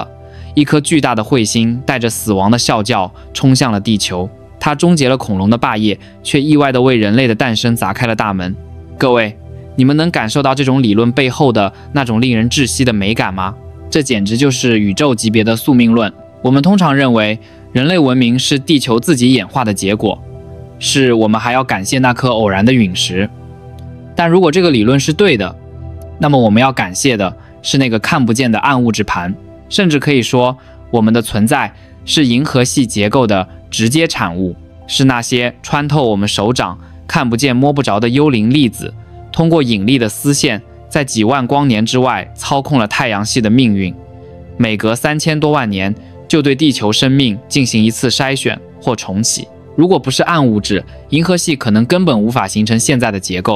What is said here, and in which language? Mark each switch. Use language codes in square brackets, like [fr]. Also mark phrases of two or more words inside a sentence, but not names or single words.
[zh] 一顆巨大的彗星帶着死亡的嘯叫衝向了地球，它終結了恐龍的霸業，卻意外地為人類的誕生砸開了大門。各位，你們能感受到這種理論背後的那種令人窒息的美感嗎？這簡直就是宇宙級別的宿命論。我們通常認為人類文明是地球自己演化的結果，是我們還要感謝那顆偶然的隕石。但如果這個理論是對的，那麼我們要感謝的是那個看不見的暗物質盤，甚至可以說我們的存在是银河系結構的直接產物，是那些穿透我們手掌看不見摸不着的幽靈粒子，通過引力的絲線在幾萬光年之外操控了太陽系的命運，每隔3000多萬年就對地球生命進行一次篩選或重啟。如果不是暗物質，银河系可能根本無法形成現在的結構。